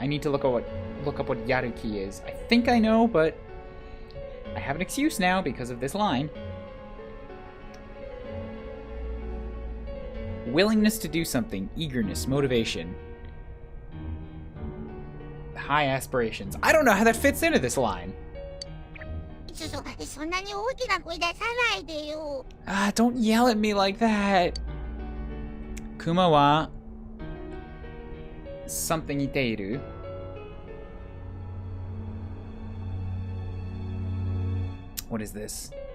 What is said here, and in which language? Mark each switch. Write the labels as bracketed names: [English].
[English] I need to look up what Yaruki is. I think I know, but I have an excuse now because of this line. Willingness to do something, eagerness, motivation. High aspirations. I don't know how that fits into this line. [Japanese] そんなに大きな声出さないでよ。 [English] Ah, don't yell at me like that. [Japanese] Kuma wa [English] something [Japanese] iteiru. [English] What is this?